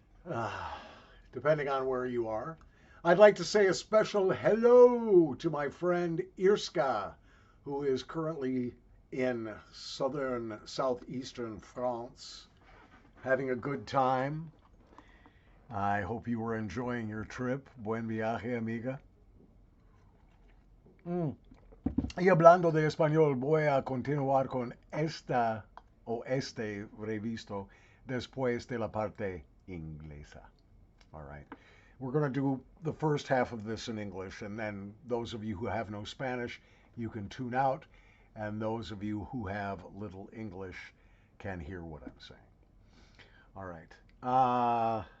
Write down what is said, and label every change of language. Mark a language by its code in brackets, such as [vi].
[en] Ah, depending on where you are. I'd like to say a special hello to my friend Irska, who is currently in southeastern France, having a good time. I hope you were enjoying your trip. [es] Buen viaje, amiga. Mm. Y hablando de español, voy a continuar con esta o este revisto después de la parte inglesa. [en] All right. We're going to do the first half of this in English, and then those of you who have no Spanish, you can tune out, and those of you who have little English can hear what I'm saying. All right.